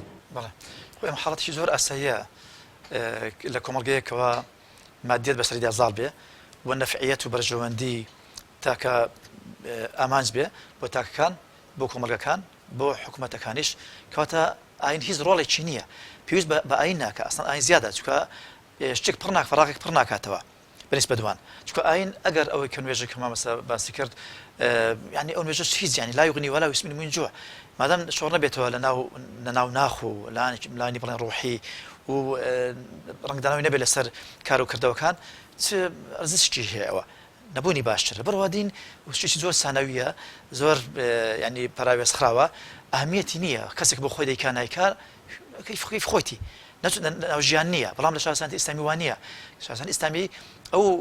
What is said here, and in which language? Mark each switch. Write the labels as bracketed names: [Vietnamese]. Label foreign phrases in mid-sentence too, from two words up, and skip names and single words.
[Central Kurdish] بەڵێ ئەم حاڵەتی زۆر ئەسەیە لە کۆمەڵگەیەکەوە مادیەت بەسەریدا زاڵ بێ و نەفعیەت و بەرژەوەندی تاکە ئامانج بێ بۆ تاکەکان بۆ کۆمەڵگەکان بۆ حکوومەتەکانیش کەواتە ئاین هیچ ڕۆڵێکی نییە پێویست بە ئاین ناکە ئەسڵ ئاین زیادە چکە شتێک فەراغێک پڕ ناکاتەوە بەنسبە دوان چکە ئاین ئەگەر ئەوەی کە نوێژە کە مامەستا باسی کرد ینی ئەو نوێژە هیچ ینی [Arabic] لا یغنی ولا یسمن من جوع [Central Kurdish] مادام شۆڕ نەبێتەوە لە ناو ناخ و لانی بڵێن ڕۆحی و ڕنگدانەوەی نەبێت لەسەر کار و کردەوەکان ئەرزشتی هەیە ئەوە نەبوونی باشترە بەڕوا دین شتێکی زۆر سانەویە زۆر ینی پاراوێزخراوە ئەهمیەتی نییە کەسێک بۆ خۆی دەیکا نایکار کەیف خۆیتی ناو ژیان نییە بەڵام لە شارستانی ئیسلامی وان نییە شارستانی ئیسلامی ئەو